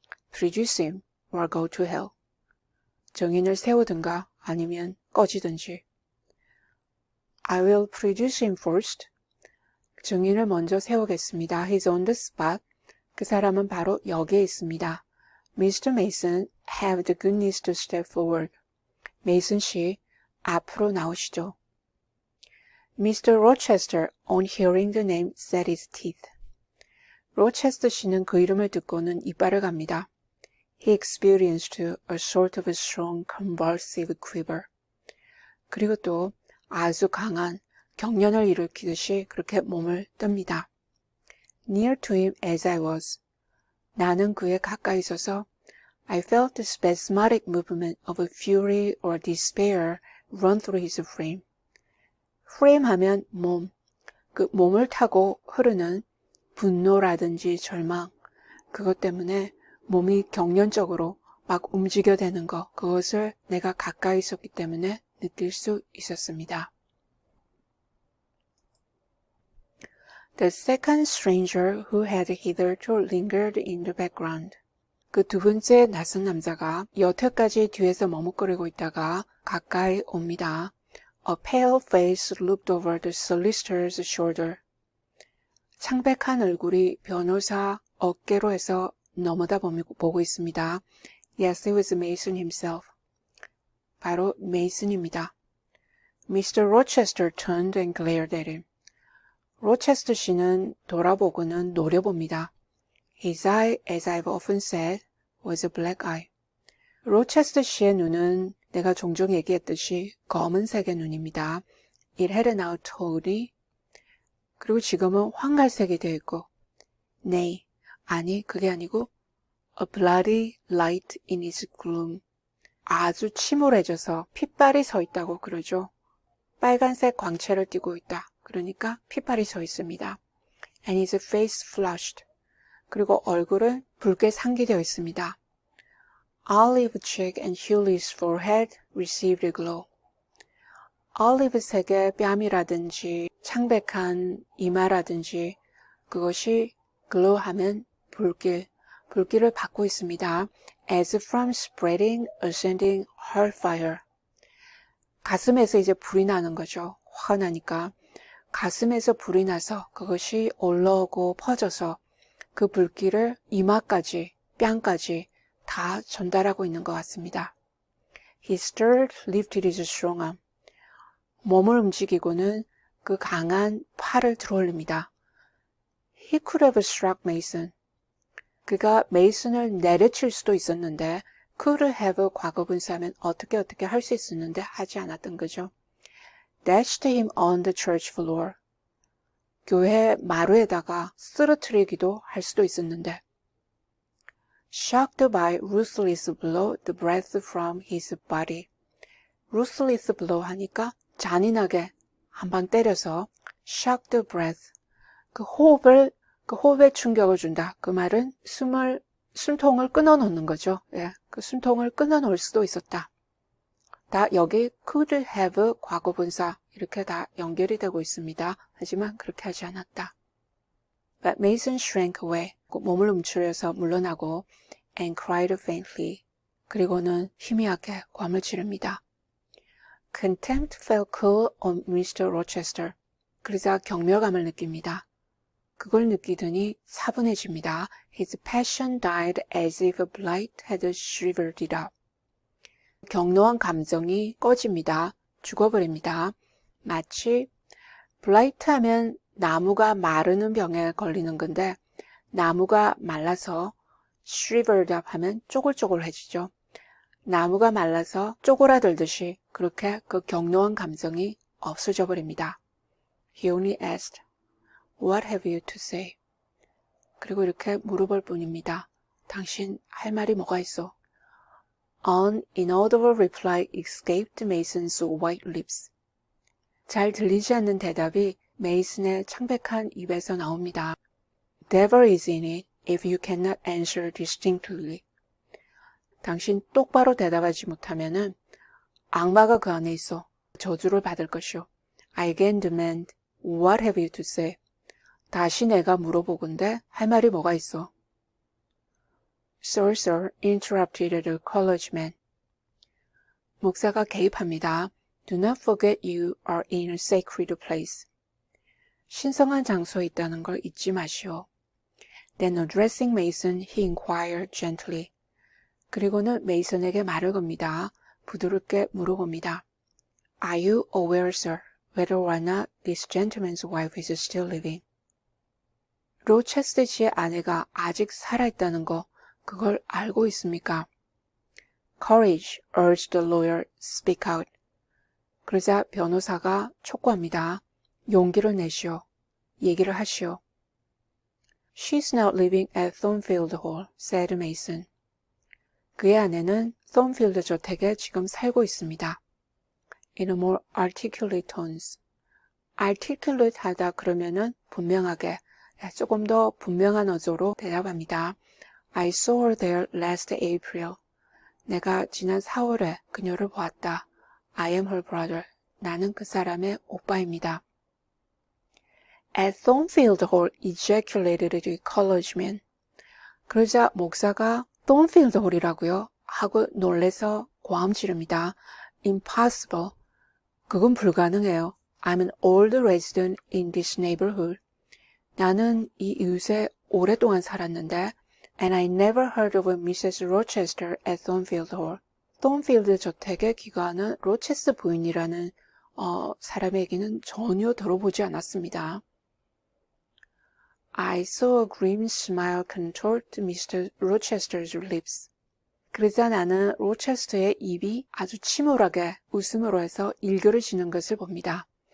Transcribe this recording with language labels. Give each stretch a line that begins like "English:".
English: Produce him or go to hell.
Korean: 증인을 세우든가 아니면 꺼지든지.
English: I will produce him first.
Korean: 증인을 먼저 세우겠습니다.
English: He's on the spot.
Korean: 그 사람은 바로 여기에 있습니다.
English: Mr. Mason, have the goodness to step forward.
Korean: 메이슨 씨, 앞으로 나오시죠.
English: Mr. Rochester, on hearing the name, set his teeth.
Korean: 로체스터 씨는 그 이름을 듣고는 이빨을 갑니다.
English: He experienced a sort of a strong convulsive quiver.
Korean: 그리고 또 아주 강한 경련을 일으키듯이 그렇게 몸을 뜹니다.
English: Near to him as I was.
Korean: 나는 그에 가까이 있어서
English: I felt the spasmodic movement of a fury or despair run through his frame.
Korean: frame 하면 몸, 그 몸을 타고 흐르는 분노라든지 절망, 그것 때문에 몸이 경련적으로 막 움직여대는 것, 그것을 내가 가까이 있었기 때문에 느낄 수 있었습니다.
English: The second stranger who had hitherto lingered in the background.
Korean: 그 두 번째 낯선 남자가 여태까지 뒤에서 머뭇거리고 있다가 가까이 옵니다.
English: A pale face looked over the solicitor's shoulder.
Korean: 창백한 얼굴이 변호사 어깨로 해서 넘어다 보고 있습니다.
English: Yes, it was Mason himself.
Korean: 바로 메이슨입니다. Mr.
English: Rochester turned and glared at him.
Korean: 로체스터 씨는 돌아보고는 노려봅니다.
English: His eye, as I've often said, was a black eye.
Korean: 로체스터 씨의 눈은 내가 종종 얘기했듯이 검은색의 눈입니다.
English: It had now tawny.
Korean: 그리고 지금은 황갈색이 되어 있고,
English: nay,
Korean: 아니 그게 아니고
English: a bloody light in its gloom.
Korean: 아주 침울해져서 핏발이 서 있다고 그러죠. 빨간색 광채를 띠고 있다. 그러니까 핏발이 서 있습니다.
English: And his face flushed.
Korean: 그리고 얼굴은 붉게 상기되어 있습니다.
English: Olive cheek and Hewley's forehead received a glow.
Korean: 올리브색의 뺨이라든지 창백한 이마라든지 그것이 glow하면 불길을 받고 있습니다.
English: As from spreading, ascending hellfire.
Korean: 가슴에서 이제 불이 나는 거죠. 화가 나니까. 가슴에서 불이 나서 그것이 올라오고 퍼져서 그 불길을 이마까지, 뺨까지 다 전달하고 있는 것 같습니다.
English: He stirred, lifted his strong arm.
Korean: 몸을 움직이고는 그 강한 팔을 들어올립니다.
English: He could have struck Mason.
Korean: 그가 메이슨을 내려칠 수도 있었는데 could have 과거분사하면 어떻게 할 수 있었는데 하지 않았던 거죠.
English: Dashed him on the church floor.
Korean: 교회 마루에다가 쓰러뜨리기도 할 수도 있었는데
English: Shocked by ruthless blow the breath from his body. ruthless blow
Korean: 하니까 잔인하게 한 방 때려서
English: shock the breath.
Korean: 그 호흡에 충격을 준다. 그 말은 숨통을 끊어놓는 거죠. 예, 그 숨통을 끊어놓을 수도 있었다. 다 여기 could have 과거분사 이렇게 다 연결이 되고 있습니다. 하지만 그렇게 하지 않았다.
English: But Mason shrank away.
Korean: 몸을 움츠려서 물러나고
English: and cried faintly.
Korean: 그리고는 희미하게 괌을 지릅니다.
English: Contempt fell cool on Mr. Rochester.
Korean: 그러자 경멸감을 느낍니다. 그걸 느끼더니 차분해집니다.
English: His passion died as if a blight had shriveled it up.
Korean: 격노한 감정이 꺼집니다. 죽어버립니다. 마치 블라이트 하면 나무가 마르는 병에 걸리는 건데 나무가 말라서
English: shriveled up
Korean: 하면 쪼글쪼글해지죠. 나무가 말라서 쪼그라들듯이 그렇게 그 격노한 감정이 없어져 버립니다.
English: He only asked, What have you to say?
Korean: 그리고 이렇게 물어볼 뿐입니다. 당신 할 말이 뭐가 있어?
English: An inaudible reply escaped Mason's white lips.
Korean: 잘 들리지 않는 대답이 메이슨의 창백한 입에서 나옵니다.
English: Devil is in it if you cannot answer distinctly.
Korean: 당신 똑바로 대답하지 못하면은 악마가 그 안에 있어 저주를 받을 것이오.
English: I again demand, what have you to say?
Korean: 다시 내가 물어보건대 할 말이 뭐가 있어?
English: Sir, interrupted the college man.
Korean: 목사가 개입합니다.
English: Do not forget you are in a sacred place.
Korean: 신성한 장소에 있다는 걸 잊지 마시오.
English: Then addressing Mason, he inquired gently.
Korean: 그리고는 메이슨에게 말을 겁니다. 부드럽게 물어봅니다.
English: Are you aware, sir, whether or not this gentleman's wife is still living?
Korean: 로체스터 씨의 아내가 아직 살아있다는 거, 그걸 알고 있습니까?
English: Courage, urged the lawyer, speak out.
Korean: 그러자 변호사가 촉구합니다. 용기를 내시오. 얘기를 하시오.
English: She's now living at Thornfield Hall, said Mason.
Korean: 그의 아내는 Thornfield 저택에 지금 살고 있습니다.
English: In a more articulate tones.
Korean: articulate 하다 그러면은 분명하게, 조금 더 분명한 어조로 대답합니다.
English: I saw her there last April.
Korean: 내가 지난 4월에 그녀를 보았다.
English: I am her brother.
Korean: 나는 그 사람의 오빠입니다.
English: At Thornfield Hall, ejaculated the collegeman.
Korean: 그러자 목사가 Thornfield Hall이라고요? 하고 놀래서 고함 지릅니다.
English: Impossible.
Korean: 그건 불가능해요.
English: I'm an old resident in this neighborhood.
Korean: 나는 이 이웃에 오랫동안 살았는데
English: and I never heard of Mrs. Rochester at Thornfield Hall.
Korean: 톤필드 저택에 귀가하는 로체스터 부인이라는 사람의 얘기는 전혀 들어보지 않았습니다.
English: I saw a grim smile contort Mr. Rochester's lips.
Korean: 그러자 나는 로체스터의 입이 아주 침울하게 웃음으로 해서 일교를 지는 것을 봅니다.